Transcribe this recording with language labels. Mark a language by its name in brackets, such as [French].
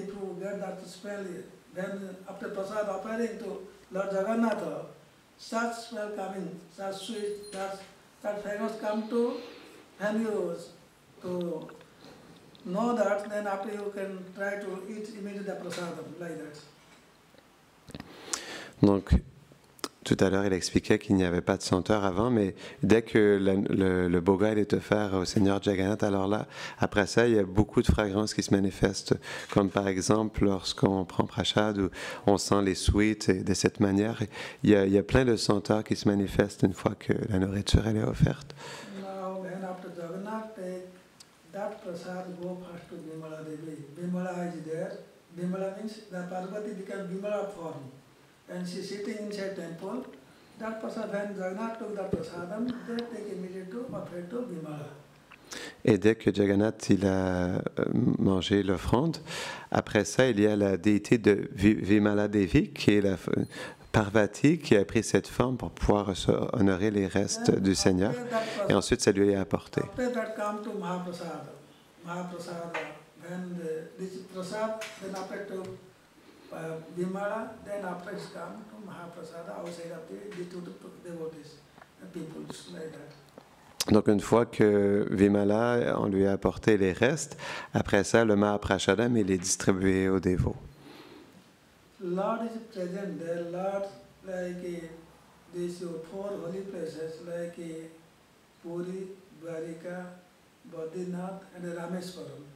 [English] If you get that smell, then after prasad offering to Lord Jagannath, such smell coming, such sweet, that fragrance come to, and you to know that, then after you can try to eat immediately the prasadam, like that. [French] Donc, tout à l'heure, il expliquait qu'il n'y avait pas de senteur avant, mais dès que le boga est offert au Seigneur Jagannath, alors là, après ça, il y a beaucoup de fragrances qui se manifestent, comme par exemple lorsqu'on prend prashad, où on sent les sweets, et de cette manière, il y a plein de senteurs qui se manifestent une fois que la nourriture elle est offerte. [English] Now, when after Jagannath take that prasad, go first to Bimala Devi. Bimala is there. Bimala means the Parvati becomes Bimala form. And she is sitting inside temple. That prasad, when Jagannath took that prasadam, they take immediately to offer to Bimala. [French] Et dès que Jagannath il a mangé l'offrande, après ça, il y a la déité de Vimala Devi, qui est la Parvati, qui a pris cette forme pour pouvoir honorer les restes du Seigneur. Et ensuite, ça lui est apporté. [English] After that come to Mahaprasada. Mahaprasada, when this prasad, then after to Bimala, then after it's come to Mahaprasada outside of the devotees, people like that. [French] Donc une fois que Vimala, on lui a apporté les restes, après ça, le Mahaprashadam, il est distribué aux dévots. [English] Lord is present there. Lord, like these four holy places, like Puri, Dwarika, Badrinath, and Rameswaram.